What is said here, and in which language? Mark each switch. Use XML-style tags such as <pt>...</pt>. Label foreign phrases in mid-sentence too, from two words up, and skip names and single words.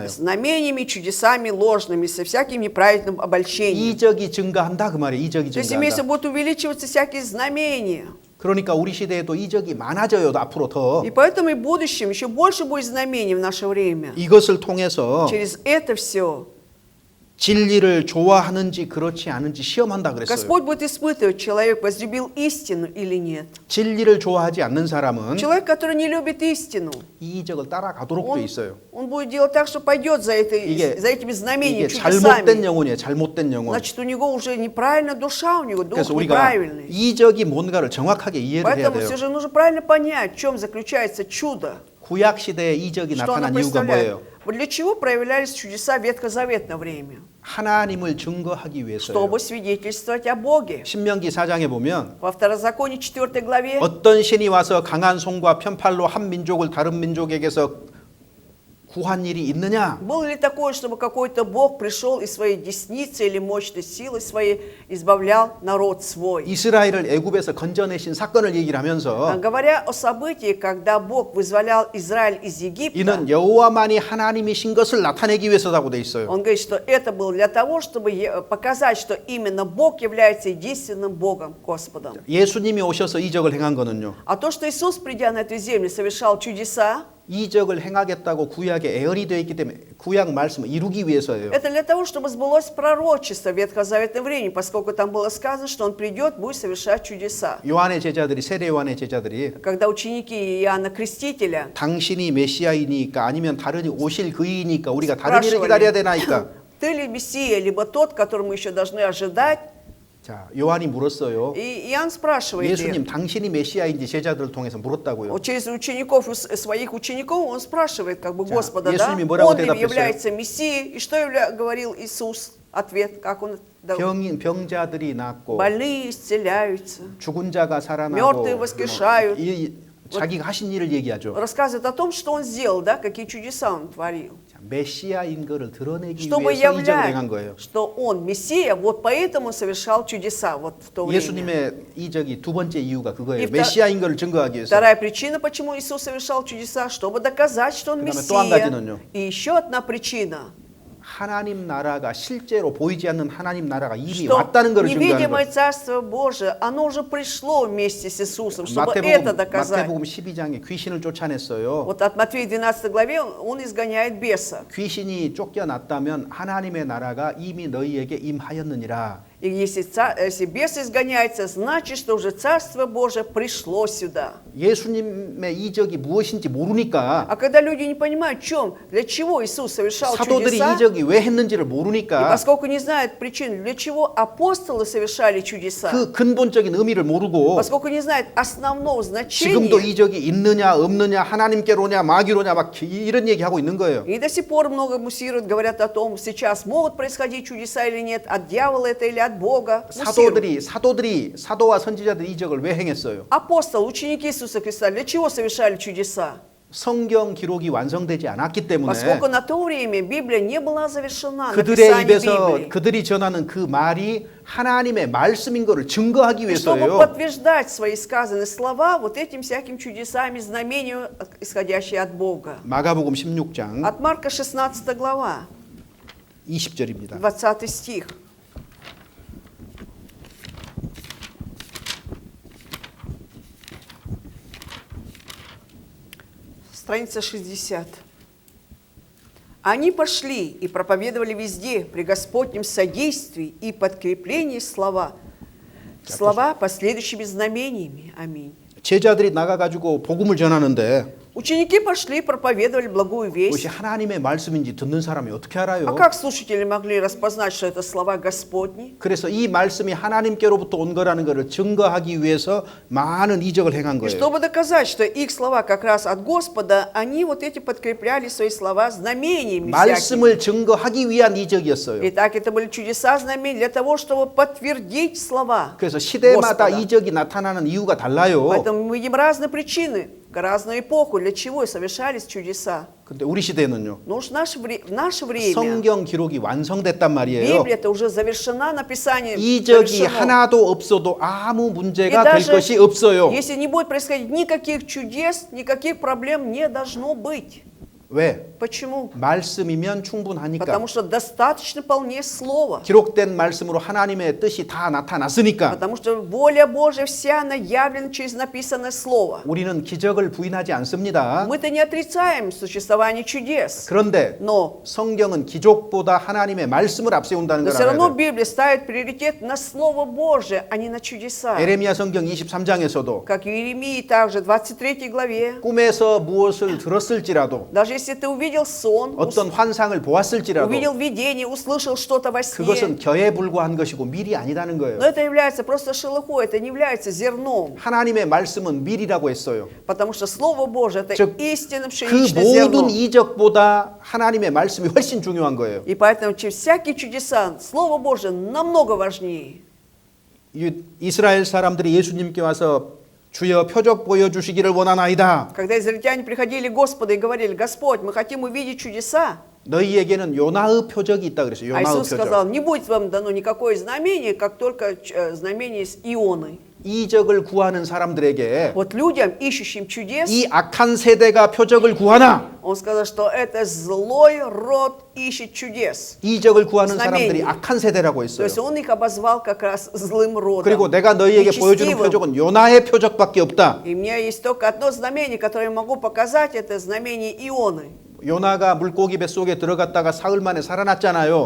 <ru>Знамениями, чудесами ложными, со всяким неправедным обольщением.</ru> <ko>이적이 증가한다 그 말이에요. 이적이</ko> <ru>То есть имеется</ru> <ko>증가한다.</ko> <ru>будут увеличиваться всякие знамения.</ru> <ko>그러니까 우리 시대에도 이적이 많아져요. 앞으로 더.</ko> <ru>И поэтому и в будущем еще больше будет знамений в наше время.</ru> <ko>이것을 통해서</ko> <ru>Через это все</ru> <ko>진리를 좋아하는지 그렇지 않은지 시험한다 그랬어요.</ko> <ru>Господь будет испытывать, человек возлюбил истину или нет.</ru> <ko>진리를 좋아하지 않는 사람은</ko> <ru>Человек, который не любит истину,</ru> <ko>이 이적을 따라가도록 돼 있어요.</ko> <ru>он будет делать так, что пойдет за этими знамениями,</ru> <ko>이게 잘못된</ko> <ru>чудесами.</ru> <ko>영혼이에요. 잘못된 영혼.</ko> <ru>Значит, у него уже неправильная душа, у него дух</ru> <ko>그래서 우리가</ko> <ru>неправильный.</ru> <ko>이적이 뭔가를 정확하게 이해를 해야</ko> <ru>Поэтому</ru> <ko>돼요.</ko> <ru>все же нужно правильно понять, в чем заключается чудо,</ru> <ko>구약 시대에 이적이</ko> <ru>что оно</ru> <ko>나타난 이유가</ko> <ru>представляет.</ru> <ko>뭐예요?</ko> <ru>Вот для чего проявлялись чудеса в ветхозаветное время?</ru> <ko>하나님을 증거하기 위해서요.</ko> <ru>Чтобы свидетельствовать о Боге.</ru> <ko>신명기 4장에 보면</ko> <ru>Во Второзаконии 4 главе</ru> <ko>어떤 신이 와서 강한 손과 편팔로 한 민족을 다른 민족에게서 구한 일이 있느냐?</ko> <ru>было ли такое, чтобы какой-то Бог пришел и своей десницей или мощной силой своей избавлял народ свой?</ru> <ko>이스라엘을 애굽에서 건져내신 사건을 얘기를 하면서</ko> <ru>Говоря о событии, когда Бог вызволял Израиль из Египта,</ru> <ko>이는 여호와만이 하나님이신 것을 나타내기 위해서라고 돼 있어요.</ko> <ru>он говорит, что это было для того, чтобы показать, что именно Бог является единственным Богом, Господом.</ru> <ko>예수님이 오셔서 이적을 행한 거는요.</ko> <ru>А то, что Иисус, придя на эту землю, совершал чудеса,</ru> <ko>이적을 행하겠다고 구약에 예언이 되어 있기 때문에 구약 말씀을 이루기 위해서예요.</ko> <ru>это для того, чтобы сбылось пророчество в ветхозаветное время, поскольку там было сказано, что Он придет, будет совершать чудеса.</ru> <ko>요한의 제자들이 세례 요한의 제자들이</ko> <ru>Когда ученики Иоанна Крестителя</ru> <ko>당신이 메시아이니까 아니면 다른 오실 그이니까 우리가 다른 일을 기다려야 되나이까.</ko> <ru>ты ли Мессия, либо тот, которого мы еще должны ожидать,</ru> <ko>자, 요한이 물었어요.</ko> <ru>И Иоанн спрашивает их,</ru> <ko>예수님, 당신이 메시아인지 제자들을 통해서 물었다고요.</ko> <ru>вот через учеников, своих учеников, он спрашивает как бы</ru> <ko>자,</ko> <ru>Господа, да,</ru> <ko>예수님이 뭐라고</ko> <ru>он ли</ru> <ko>대답했어요?</ko> <ru>является Мессией, и что говорил Иисус? Ответ, как он дал.</ru> <ko>병자들이 낫고</ko> <ru>Больные исцеляются,</ru> <ko>죽은 자가 살아나고</ko> <ru>мертвые воскрешают.</ru> <ko>자기가 하신 일을 얘기하죠.</ko> <ru>Рассказывает о том, что он сделал, да, какие чудеса он творил.</ru> <ko>자, 메시아인 거를 드러내기</ko> <ru>Чтобы</ru> <ko>위해서 이적을 행한</ko> <ru>являть,</ru> <ko>거예요.</ko> <ru>что он Мессия, вот поэтому совершал чудеса вот в то время.</ru> <ko>예수님의 이적이 두 번째 이유가 그거예요. 이 메시아인 거를 증거하기 위해서.</ko> <ru>Вторая причина, почему Иисус совершал чудеса, чтобы доказать, что он</ru> <ko>그다음에 또한 가지는요.</ko> <ru>Мессия. И еще одна причина,</ru> <ko>하나님 나라가 실제로 보이지 않는 하나님 나라가 이미</ko> <ru>что</ru> <ko>왔다는 것을 증거하는</ko> <ru>невидимое</ru> <ko>거예요.</ko> <ru>Царство Божие, оно уже пришло вместе с Иисусом, чтобы это доказать.</ru> <ko>마태복음 12장에 귀신을 쫓아냈어요.</ko> <ru>Вот от Матфея 12 главе он изгоняет беса.</ru> <ko>귀신이 쫓겨났다면 하나님의 나라가 이미 너희에게 임하였느니라.</ko> <ru>И если бес изгоняется, значит, что уже Царство Божие пришло сюда.</ru> <ko>예수님의 이적이 무엇인지 모르니까</ko> <ru>А когда люди не понимают, в чем, для чего Иисус совершал</ru> <ko>사도들이</ko> <ru>чудеса,</ru> <ko>이적이 왜 했는지를</ko> <ru>и</ru> <ko>모르니까</ko> <ru>поскольку не знают причин, для чего апостолы совершали чудеса,</ru> <ko>그 근본적인 의미를 모르고</ko> <ru>поскольку не знают основного</ru> <ko>지금도</ko> <ru>значения,</ru> <ko>이적이 있느냐 없느냐 하나님께로냐 마귀로냐 막 이런 얘기하고 있는 거예요.</ko> <ru>и до сих пор много муссируют, говорят о том, сейчас могут происходить чудеса или нет, от дьявола это или от Бога. Муссируют.</ru> <ko>사도와 선지자들이 이적을 왜 행했어요?</ko> <ru>Апостолы, ученики Иисуса Христа, для чего совершали чудеса?</ru> <ko>성경 기록이 완성되지 않았기 때문에</ko> <ru>Поскольку на то время Библия не была завершена,</ru> <ko>그들의</ko> <ru>написание</ru> <ko>입에서</ko> <ru>Библии.</ru> <ko>그들이 전하는 그 말이 하나님의 말씀인 것을 증거하기</ko> <ru>И чтобы</ru> <ko>위해서예요.</ko> <ru>подтверждать свои сказанные слова вот этим всяким чудесами, знамению, исходящие от Бога. 마가복음 16장 От Марка 16 глава, 20절입니다. 20 стих. Страница 60. Они пошли и проповедовали везде при Господнем содействии и подкреплении слова последующими знамениями. Аминь.</ru> <ko>제자들이 나가가지고 복음을 전하는데</ko> <ru>Ученики пошли и проповедовали благую</ru> <ko>그것이</ko> <ru>весть.</ru> <ko>하나님의 말씀인지 듣는 사람이 어떻게</ko> <ru>А</ru> <ko>알아요?</ko> <ru>как слушатели могли распознать, что это слова Господни?</ru> <ko>그래서 이 말씀이 하나님께로부터 온 거라는 것을 증거하기 위해서 많은 이적을 행한</ko> <ru>И</ru> <ko>거예요.</ko> <ru>чтобы доказать, что их слова как раз от Господа, они вот эти подкрепляли свои слова знамениями всякими.</ru> <ko>말씀을 증거하기 위한 이적이었어요.</ko> <ru>Итак, это были чудеса, знамения для того, чтобы подтвердить слова.</ru> <ko>그래서 시대마다</ko> <ru>Господа.</ru> <ko>이적이 나타나는 이유가 달라요.</ko> <ru>Поэтому мы видим разные причины, разную эпоху, для чего совершались чудеса.</ru> <ko>근데 우리 시대는요.</ko> <ru>Но уж в наше время</ru> <ko>성경 기록이 완성됐단 말이에요.</ko> <ru>Библия-то уже завершена, написание</ru> <ko>이적이</ko> <ru>завершено.</ru> <ko>하나도 없어도 아무</ko> <ru>И</ru> <ko>문제가 될</ko> <ru>даже</ru> <ko>것이 없어요.</ko> <ru>если не будет происходить никаких чудес, никаких проблем не должно быть.</ru> <ko>왜?</ko> <ru>Почему?</ru> <ko>말씀이면 충분하니까.</ko> <ru>Потому что достаточно вполне слова.</ru> <ko>기록된 말씀으로 하나님의 뜻이 다 나타났으니까.</ko> <ru>Потому что воля Божья вся она явлена через написанное слово.</ru> <ko>우리는 기적을 부인하지 않습니다.</ko> <ru>Мы-то не отрицаем существование чудес.</ru> <ko>그런데</ko> <ru>Но</ru> <ko>성경은 기적보다 하나님의 말씀을 앞세운다는 걸</ko> <ru>все</ru> <ko>알아야</ko> <ru>равно</ru> <ko>돼요.</ko> <ru>Библия ставит приоритет на Слово Божие, а не на чудеса.</ru> <ko>에레미야 성경 23장에서도</ko> <ru>Как в Иеремии также, 23 главе.</ru> <ko>꿈에서 무엇을 들었을지라도</ko> <ru>Даже если ты увидел сон,</ru> <ko>어떤 환상을 보았을지라도</ko> <ru>увидел видение, услышал что-то во сне,</ru> <ko>그것은 겨에 불과한 것이고 밀이 아니다는 거예요.</ko> <ru>но это является просто шелухой, это не является зерном.</ru> <ko>하나님의 말씀은 밀이라고 했어요.</ko> <ru>Потому что Слово Божие это</ru> <ko>즉,</ko> <ru>истинно</ru> <ko>그</ko> <ru>пшеничное зерно.</ru> <ko>모든 이적보다 하나님의 말씀이 훨씬 중요한 거예요.</ko> <ru>И поэтому через всякие чудеса Слово Божие намного важнее.</ru> <ko>이스라엘 사람들이 예수님께 와서 주여 표적 보여주시기를 원하나이다.</ko> <ru>Когда израильтяне приходили к Господу и говорили: Господь, мы хотим увидеть чудеса,</ru> <ko>너희에게는 요나의 표적이 있다 그랬어요.</ko> <ru>а</ru> <ko>요나의</ko> <ru>Иисус</ru> <ko>표적.</ko> <ru>сказал: не будет вам дано никакое знамение, как только знамение с Ионой.</ru> <ko>이적을 구하는 사람들에게</ko> <ru>Вот людям, ищущим чудес,</ru> <ko>이 악한 세대가 표적을 구하나</ko> <ru>Он сказал, что это злой род ищет чудес.</ru> <ko>이적을 구하는</ko> <ru>знамение.</ru> <ko>사람들이 악한 세대라고</ko> <ru>То</ru> <ko>했어요.</ko> <ru>есть Он их обозвал как раз злым родом.</ru> <ko>그리고 내가 너희에게 보여주는</ko> <ru>нечестивым.</ru> <ko>표적은 요나의 표적밖에 없다.</ko> <ru>И у меня есть только одно знамение, которое я могу показать, это знамение Ионы.</ru> <ko>요나가 물고기 뱃속에 들어갔다가 사흘 만에 살아났잖아요.</ko>